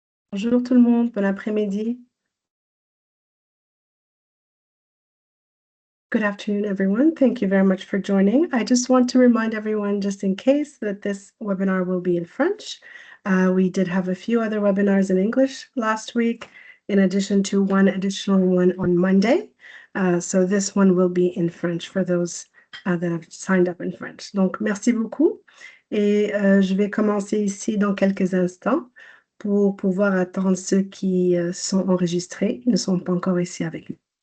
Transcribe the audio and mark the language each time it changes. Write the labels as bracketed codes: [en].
[fr] Bonjour tout le monde, bon après-midi. [en] Good afternoon, everyone. Thank you very much for joining. I just want to remind everyone, just in case, that this webinar will be in French. We did have a few other webinars in English last week, in addition to one additional one on Monday. So this one will be in French for those that have signed up in French. [fr] Donc, merci beaucoup. Et je vais commencer ici dans quelques instants pour pouvoir attendre ceux qui sont enregistrés, ils ne sont pas encore ici avec nous.